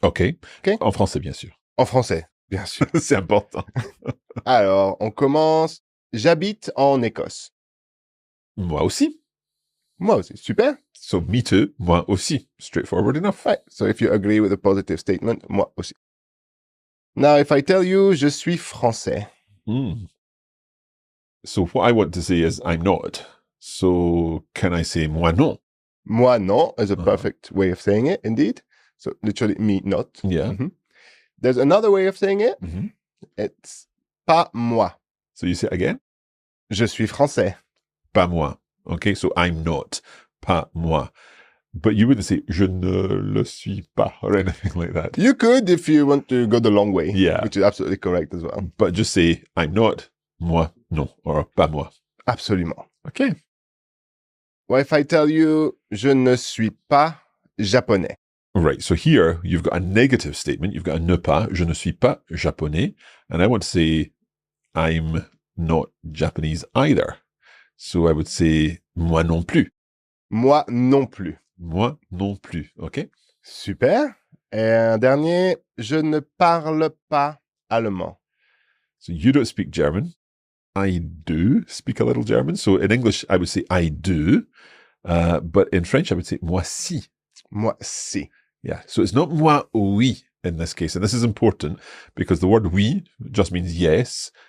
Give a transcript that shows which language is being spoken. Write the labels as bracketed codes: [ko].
[en] Okay. Okay. [fr] En français, bien sûr. En français, bien sûr. C'est important. Alors, on commence. J'habite en Écosse. Moi aussi. Moi aussi. Super. [en] So me too. [fr] Moi aussi. [en] Straightforward enough. Right. So if you agree with a positive statement, [fr] moi aussi. [en] Now, if I tell you, [fr] je suis français. Mm. [en] So what I want to say is I'm not. So can I say [fr] moi non? [en] Moi non is a Uh-huh. perfect way of saying it, indeed. So literally me not. Yeah. Mhm. There's another way of saying it. Mhm. It's [fr] pas moi. [en] So you say it again? [fr] Je suis français. [en] Pas moi. Okay, so I'm not. Pas moi. But you wouldn't say [fr] je ne le suis pas [en] or anything like that. You could if you want to go the long way. Yeah. Which is absolutely correct as well. But just say I'm not, [fr] moi non, [en] or [fr] pas moi. Absolument. [en] Okay. Well, if I tell you, je ne suis pas japonais. Right, so here you've got a negative statement. You've got a ne pas, [fr] je ne suis pas japonais. [en] And I want to say I'm not Japanese either. So I would say [fr] moi non plus. Moi non plus. Moi non plus. Okay. Super. Et un dernier, je ne parle pas allemand. [en] So you don't speak German. I do speak a little German. So in English, I would say I do. But in French, I would say [fr] moi si. Moi si. [en] Yeah. So it's not [fr] moi oui [en] in this case. And this is important because the word oui just means yes.